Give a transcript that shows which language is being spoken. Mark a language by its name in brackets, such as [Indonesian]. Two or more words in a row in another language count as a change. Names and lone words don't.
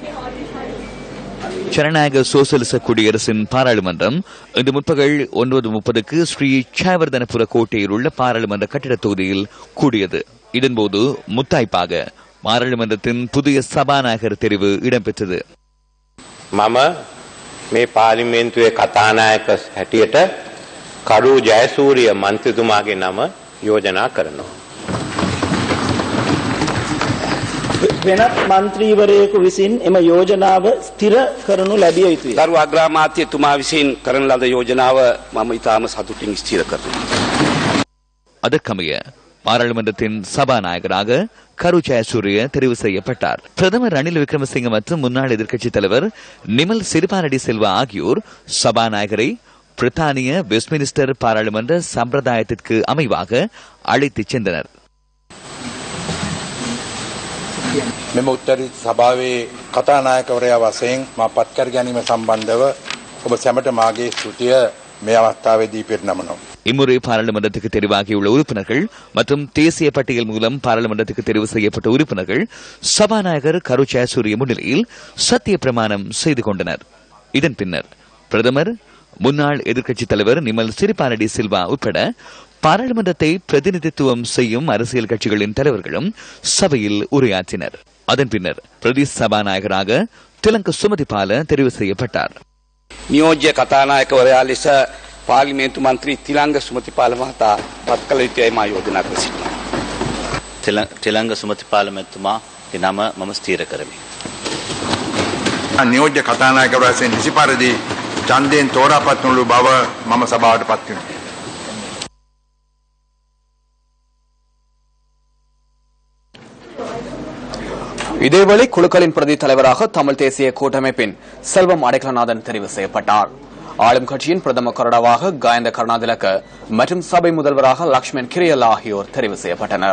[Tamil] ஜனநாயக சோசலிச குடியரசின் பாராளுமன்றம் இன்று முற்பகல் 9:30க்கு ஸ்ரீ ஜெயவர்தனபுர கோட்டையில் உள்ள பாராளுமன்ற கட்டிட தொகுதியில் கூடியது. இதன்போது முத்தாய்ப்பாக பாராளுமன்றத்தின் புதிய சபாநாயகர் தெரிவு இடம்பெற்றது. [Sinhala] මම මේ පාර්ලිමේන්තුවේ කතානායක හැටියට කරු ජයසූරිය මන්ත්‍රීතුමාගේ නම යෝජනා කරනවා. වෙනත් මන්ත්‍රීවරයෙකු විසින් එම යෝජනාව ස්ථිර කරනු ලැබිය යුතුයි. ගරු අග්‍රාමාත්‍යතුමා විසින් කරන ලද යෝජනාව මම ඉතාම සතුටින් ස්ථිර කරනවා. [Tamil] அதற்கமைய பாராளுமன்றத்தின் சபாநாயகராக கரு ஜெயசூரிய தெரிவு செய்யப்பட்டார். பிரதமர் ரணில் விக்ரமசிங்க மற்றும் முன்னாள் எதிர்க்கட்சித் தலைவர் நிமல் சிறிபாலடி செல்வா ஆகியோர் சபாநாயகரை பிரித்தானிய வெஸ்ட்மினிஸ்டர் பாராளுமன்ற சம்பிரதாயத்திற்கு அமைவாக அழைத்துச் சென்றனர். [Sinhala] මෙම උත්තරීත සභාවේ කතානායකවරයා වශයෙන් මා පත් කර ගැනීම සම්බන්ධව ඔබ සැමට මාගේ ස්තුතිය මේ අවස්ථාවේදී පිරිනමනවා. [Tamil] இம்முறை பாராளுமன்றத்துக்கு தெரிவாகியுள்ள உறுப்பினர்கள் மற்றும் தேசிய பட்டியல் மூலம் பாராளுமன்றத்துக்கு தெரிவு செய்யப்பட்ட உறுப்பினர்கள் சபாநாயகர் கரு ஜெயசூரிய முன்னிலையில் சத்திய பிரமாணம் செய்து கொண்டனர். இதன் பின்னர் பிரதமர், முன்னாள் எதிர்க்கட்சித் தலைவர் நிமல் சிறிபாலடி சில்வா உட்பட பாராளுமன்றத்தை பிரதிநிதித்துவம் செய்யும் அரசியல் கட்சிகளின் தலைவர்களும் சபையில் உரையாற்றினர். அதன் பின்னர் பிரதி சபாநாயகராக திலங்க சுமதிபால தெரிவு செய்யப்பட்டார். [Sinhala] නියෝජ්‍ය කතානායකවරයා ලෙස පාර්ලිමේන්තු මන්ත්‍රී තිලංග සුමතිපාල මහතා පත් කළ යුතුයි මා යෝජනා කර සිටිනවා. තිලංග සුමතිපාල මහත්මයා නම මම ස්ථීර කරමි. නියෝජ්‍ය කතානායකවරයා වශයෙන් නිසි පරිදි ඡන්දයෙන් තෝරාපත් වූ බව මම සභාවට පත් කරනවා. [Tamil] இதேவேளை குழுக்களின் பிரதி தலைவராக தமிழ் தேசிய கூட்டமைப்பின் செல்வம் அடைக்கலநாதன் தெரிவு செய்யப்பட்டார். ஆளும் கட்சியின் பிரதம கொறடாவாக காயந்த கருணாதிலக்க மற்றும் சபை முதல்வராக லக்ஷ்மண் கிரியல் ஆகியோர் தெரிவு செய்யப்பட்டனர்.